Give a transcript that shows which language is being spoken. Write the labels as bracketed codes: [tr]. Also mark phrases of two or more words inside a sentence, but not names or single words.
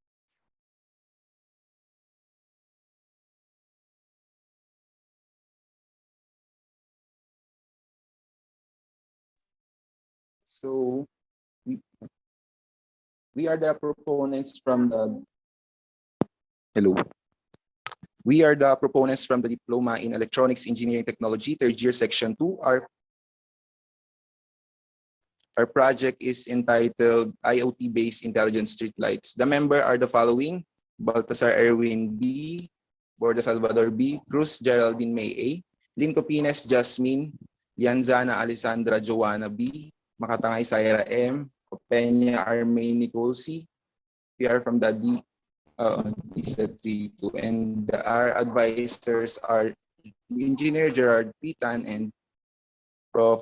[en] So we are the proponents from the hello. We are the proponents from the Diploma in Electronics Engineering Technology, third year, section 2. Our project is entitled IoT-based intelligent streetlights. The members are the following: Baltasar Erwin B, Borda Salvador B, Cruz Geraldine May A, Linco Pines Jasmine, Lianzana Alessandra Joanna B, Makatangay Saira M, Peña Armaine Nicole C. We are from the D3 2, and our advisors are Engineer Gerard Pitan and Prof.